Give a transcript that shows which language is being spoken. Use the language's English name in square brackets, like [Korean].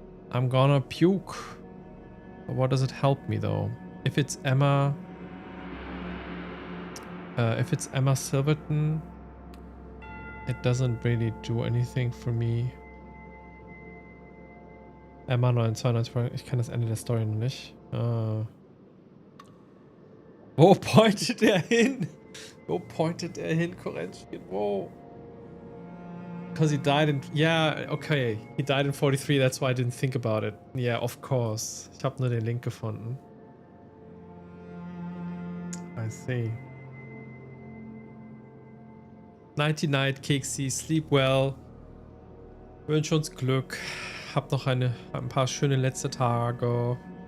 [English] I'm gonna puke. But what does it help me though? If it's Emma Silverton, it doesn't really do anything for me. [German] Emma 992, ich kann das Ende der Story noch nicht. Wo pointet er hin? Wo pointet er hin, Korentchen? Wo? [English] Because he died in... Yeah, okay. He died in 43, that's why I didn't think about it. Yeah, of course. [German] Ich habe nur den Link gefunden. [English] I see. Nighty night, Keksi. Sleep well. [German] Wünsch uns Glück. Hab noch ein paar schöne letzte Tage.